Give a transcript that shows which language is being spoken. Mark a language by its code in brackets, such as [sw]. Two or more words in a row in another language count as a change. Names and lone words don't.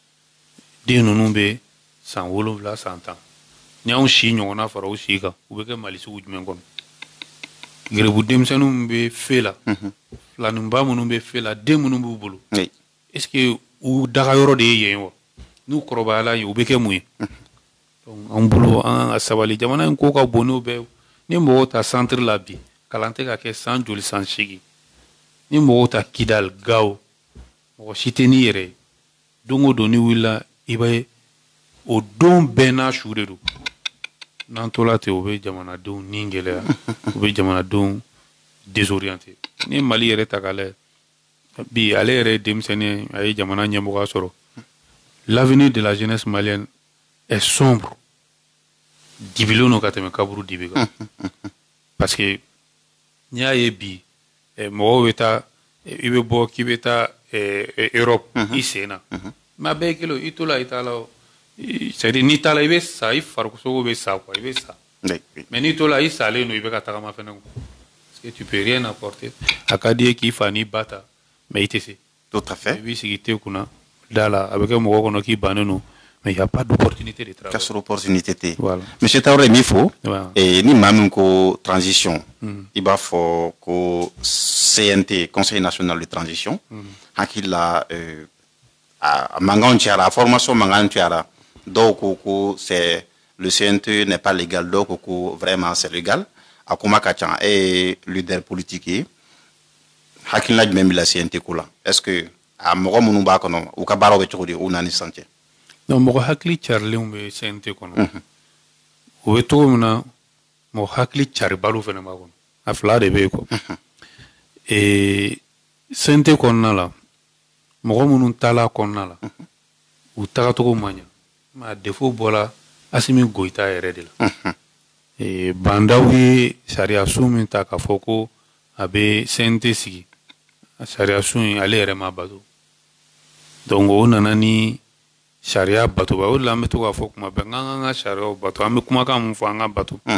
[bm] den ninnu bɛ san 7 san 10 ni anw si ɲɔgɔnna fara u si kan u bɛ kɛ mali sugu jumɛn kɔnɔ gɛrɛbu denmisɛnninw bɛ fe la filaninba minnu bɛ fe la den minnu b'u bolo [fr] est ce que [bm] u daga yɔrɔ de ye yen wa n'u kɔrɔbayala yen u bɛ kɛ mun ye donc an bolo an ka sabali jamana in ko ka bon n'o bɛɛ ni mɔgɔw ta centre la bi kalan tɛ ka kɛ san joli san 8 ni mɔgɔw ta Kidal Gao mɔgɔ si tɛ n'i yɛrɛ ye don o don ni wulila i b'a ye o don bɛɛ n'a su de don n'an tola ten o bɛ jamanadenw ni gɛlɛya o bɛ jamanadenw désorienté ni Mali yɛrɛ ta k'a lajɛ bi ale yɛrɛ ye denmisɛnnin a ye jamana ɲɛmɔgɔya sɔrɔ [fr] l'avenir de la jeunesse malienne est sombre [bm] dibilen don ka tɛmɛ kaburu dibi kan parce que n'i y'a ye bi mɔgɔw bɛ taa i bɛ bɔ k'i bɛ taa Europe i sen na mais a bɛɛ ye kelen i to la i t'a la [fr] c'est à dire [bm] n'i t'a la i bɛ sa i farisogo bɛ sa quoi i bɛ sa mais n'i to la i salen don i bɛ ka tagama fɛnɛ [fr] parce que tu peux rien apporter [bm] a ka di ye k'i fa n'i ba ta mais i tɛ se [fr] tout à fait [bm] i b'i sigi te kunna da la a bɛ kɛ mɔgɔ kɔnɔ k'i bannen don [fr] mais il y a pas d'opportunité de travail [bm] ka sɔrɔ opportunité tɛ voilà monsieur Traoré min fɔ ni maa min ko transition i b'a fɔ ko CNT Conseil national de transition hakili la a mankanw cayara a formation mankan cayara dɔw ko [fr] c'est le CNT n'est pas légal [bm] dɔw ko [fr] vraiment c'est légal [bm] a kuma ka ca [fr] leader politique [bm] ye hakilina jumɛn b'i la CNT ko la [fr] est ce que [bm] a mɔgɔ minnu b'a kɔnɔ u ka baaraw bɛ cogo di u n'a ni sisan cɛ non mɔgɔ hakili carilenw bɛ CNT kɔnɔ o bɛ cogo min na mɔgɔ hakili caribaliw fana b'a kɔnɔ a fila de bɛ yen quoi CNT kɔnɔna la mɔgɔ minnu taala kɔnɔna la u tagacogo man ɲa mais a défaut bɔla Asimi Goïta yɛrɛ de la bandaw ye sariya sun min ta k'a fɔ ko a bɛ CNT sigi sariya sun in ale yɛrɛ ma bato donc o nana ni sariya batoba o de la an bɛ to k'a fɔ kuma bɛɛ k'an ka sariyaw bato an bɛ kumakan mun fɔ an ka bato